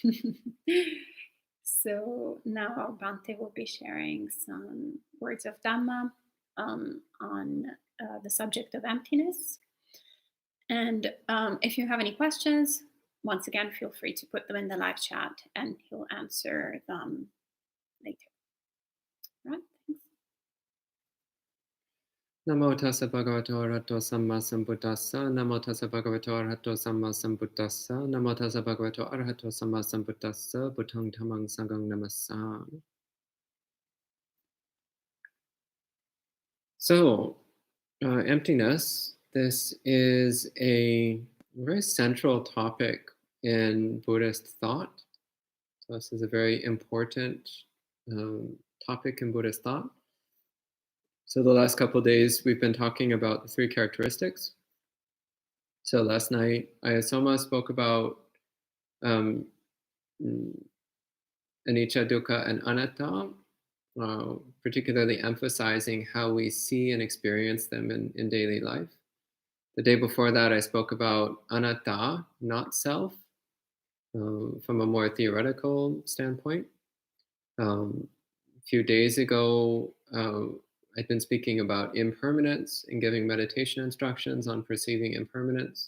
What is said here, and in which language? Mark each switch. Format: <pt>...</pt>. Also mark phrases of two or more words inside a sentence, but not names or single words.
<en>So now Bhante will be sharing some words of Dharma on the subject of emptiness. And if you have any questions, once again, feel free to put them in the live chat and he'll answer them later. Right? Thanks.</en> <pi>Namo tassa bhagavato arahato samma sambuddhassa. Namo tassa bhagavato arahato samma sambuddhassa. Namo tassa bhagavato arahato samma sambuddhassa. Buddhang dhammang sanghang namassami.</pi> <en>So, emptiness. This is a very central topic in Buddhist thought. So this is a very important topic in Buddhist thought. So the last couple of days, we've been talking about the three characteristics. So last night, Ayasoma spoke about anicca, dukkha, and anatta, particularly emphasizing how we see and experience them in daily life. The day before that, I spoke about anatta, not self, from a more theoretical standpoint. A few days ago, I'd been speaking about impermanence and giving meditation instructions on perceiving impermanence.</en>